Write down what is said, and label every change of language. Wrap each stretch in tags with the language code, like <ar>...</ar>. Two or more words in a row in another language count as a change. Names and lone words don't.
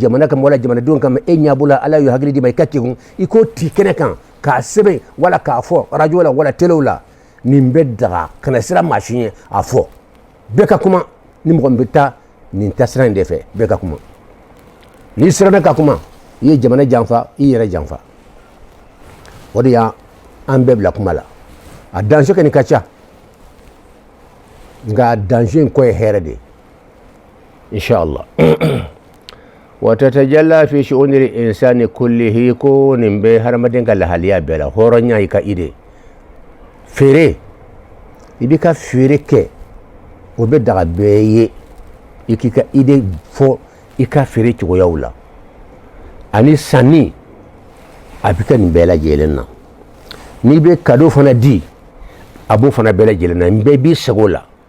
<bm>jamana kama wala jamanadenw kama e ɲɛ b'o la ala y'o hakili d'i ma i ka kɛgun i k'o ti kɛnɛ kan k'a sɛbɛn wala k'a fɔ radio la wala telew la nin bɛ daga kana sira maa si ɲɛ a fɔ bɛɛ ka kuma ni mɔgɔ min bɛ taa nin tasira in de fɛ bɛɛ ka kuma n'i siranna ka kuma i ye jamana janfa i yɛrɛ janfa o de y'an bɛɛ bila kuma la a danger kɔni ka ca nka danger in kɔ ye hɛrɛ de ye inshallah</bm> <ar>وتتجلى في شؤون الإنسان كله</ar> <bm>ko nin bɛ hadamaden ka lahaliya bɛɛ la hɔrɔnya i ka idée feere i b'i ka feere kɛ o bɛ daga bɛɛ ye i k'i ka idée fɔ i ka feere cogoyaw la ani sanni a bɛ kɛ nin bɛɛ lajɛlen na n'i bɛ cadeau fana di a b'o fana bɛɛ lajɛlen na n bɛɛ b'i sago la</bm>